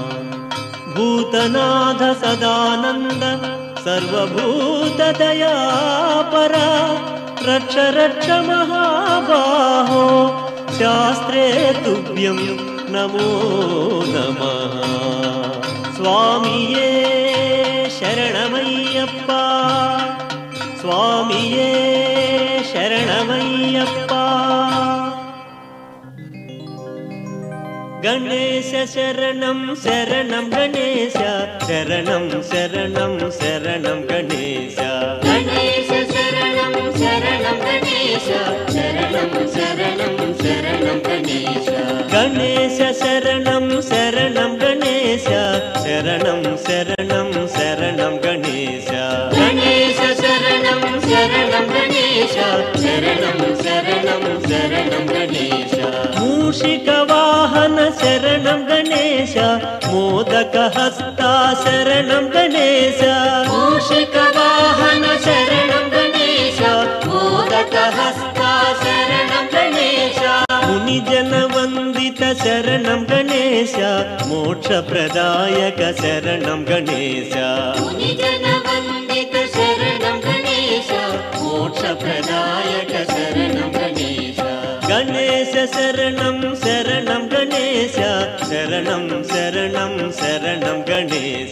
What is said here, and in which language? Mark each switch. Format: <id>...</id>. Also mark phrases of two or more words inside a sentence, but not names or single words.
<sa>भूतनाथ सदानन्द सर्वभूतदयापर रक्ष रक्ष महाबाहो शास्त्रे तुभ्यं नमो नमः।</sa> <ml>സ്വാമിയേ ശരണമയ്യപ്പ സ്വാമിയേ ശരണമയ്യപ്പ.</ml> <sa>ಗಣೇಶ ಶರಣಂ ಶರಣಂ ಗಣೇಶ ಶರಣಂ ಶರಣಂ ಶರಣಂ ಗಣೇಶ. ಗಣೇಶ ಶರಣಂ ಶರಣಂ ಗಣೇಶ ಶರಣಂ ಶರಣಂ ಶರಣಂ ಗಣೇಶ. ಗಣೇಶ ಶರಣಂ ಶರಣಂ ಗಣೇಶ ಶರಣಂ ಶರಣಂ ಶರಣಂ ಗಣೇಶ. ಗಣೇಶ ಶರಣಂ ಶರಣಂ ಗಣೇಶ ಶರಣಂ ಶರಣಂ ಶರಣಂ ಗಣೇಶ. ಮೂಷಿಕ ವಾಹನ ಶರಣಂ ಗಣೇಶ ಮೋದಕ ಹಸ್ತ ಶರಣಂ ಗಣೇಶ. ಮೂಷಿಕ ವಾಹನ ಶರಣಂ ಗಣೇಶ ಮೋದಕ ಹಸ್ತ ಶರಣಂ ಗಣೇಶ. ಮುನಿಜನ ವಂದಿತ ಶರಣಂ ಗಣೇಶ ಮೋಕ್ಷ ಪ್ರದಾಯಕ ಶರಣಂ ಗಣೇಶ. ಮುನಿಜನ ವಂದಿತ ಶರಣಂ ಗಣೇಶ ಮೋಕ್ಷ ಪ್ರದಾಯಕ ಶರಣಂ ಗಣೇಶ. ಗಣೇಶ ಶರಣಂ ಶರಣಂ ಗಣೇಶ ಶರಣಂ ಶರಣಂ ಶರಣಂ ಗಣೇಶ.</sa>